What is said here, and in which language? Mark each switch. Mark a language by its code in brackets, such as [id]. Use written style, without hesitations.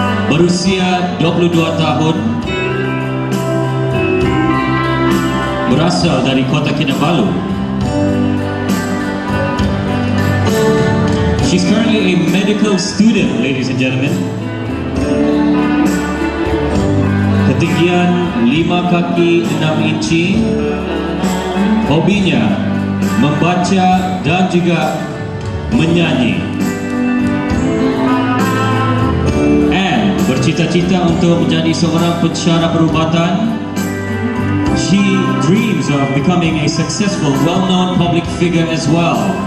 [ms] Berusia 22 tahun, berasal dari kota Kinabalu. [en] She's currently a medical student, ladies and gentlemen. [ms] Ketinggian 5 kaki 6 inci. Hobinya membaca dan juga menyanyi. And bercita-cita untuk menjadi seorang pensyarah perubatan. [en] She dreams of becoming a successful, well-known public figure as well.